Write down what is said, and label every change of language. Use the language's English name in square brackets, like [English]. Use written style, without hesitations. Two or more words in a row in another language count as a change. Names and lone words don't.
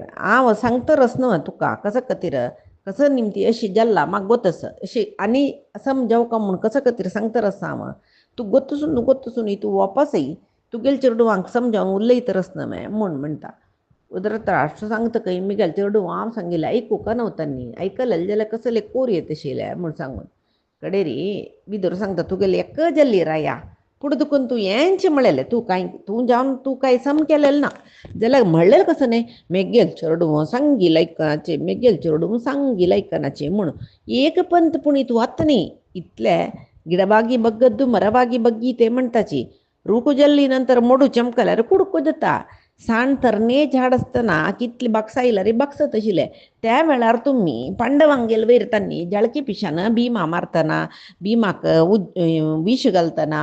[Konkani] हांव सांगतरस न्हू तुका कसो खातीर कसो निमती अशी जाल्ला म्हाका गोतस अशी आनी समजावका म्हूण कसो खातीर सांगतरस हांव तूं गोत्तसून तूं वापस तुगेले चेडू हांकां समजावन उलयतरस न्हय म्हूण म्हणटा. धृतराष्ट्र सांगता खंय मिगेल चेडू हांव सांगिल्लें आयकूंक नव्हतांनी आयकलें जाल्यार कसले कोर येत आशिल्ले म्हूण सांगून कडेरी विदुर सांगता तुगेले एक जल्ली राया पुढे दुखून तू यांचे म्हणले तू जाऊन तू काही सम केलेलं ना जाल्यार म्हणलेलं कसं नाही मेगेल चेडू सांगी लायकनाचे मेगेल चेडू सांगी लायकनाचे म्हणून एक पंत पुणी तू आत्ता न्ही इतले [Kannada] ಗಿಡವಾಗಿ ಬಗ್ಗದ್ದು ಮರವಾಗಿ [Konkani] बग्गी ते म्हणताची रूख जल्ली नंतर मोडू चमकल्यार कुडको जाता साण तरणे झाड असतना कितली बाक्सा येयला रे बाक्स तशिले त्या वेळार तुम्ही पांडवांगेल वयरतानी जळकी पिशानं भीमा मारतना भीमाक विष घालतना